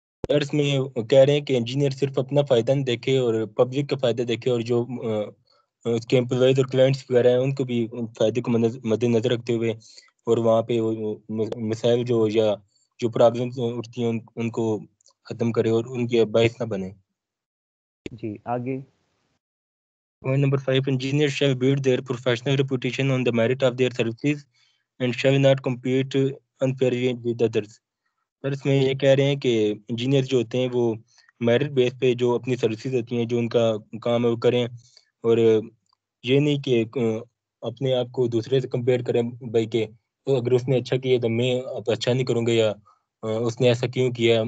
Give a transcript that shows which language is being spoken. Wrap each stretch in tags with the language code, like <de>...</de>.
<ur>اس میں کہہ رہے ہیں کہ انجینئر صرف اپنا فائدہ نہیں دیکھے اور پبلک کا فائدہ دیکھے، اور جو اس کے امپلائز اور کلائنٹس وغیرہ ہیں ان کو بھی فائدے کو مد نظر رکھتے ہوئے، اور وہاں پہ مسائل جو یا جو پرابلمس اٹھتی ہیں ان کو ختم کرے اور ان کے باعث نہ بنے. جی آگے.</ur> <en>Point number 5, engineers shall build their professional reputation on the merit of their services and shall not compete unfairly with others.</en> <ur>سر اس میں یہ کہہ رہے ہیں کہ انجینئر جو ہوتے ہیں وہ میرٹ بیس پہ جو اپنی سروسز ہوتی ہیں، جو ان کا کام ہے وہ کریں، اور یہ نہیں کہ اپنے آپ کو دوسرے سے کمپیئر کریں، بھائی کہ تو اگر اس نے اچھا کیا تو میں اب اچھا نہیں کروں گا، یا اس نے ایسا کیوں کیا.</ur>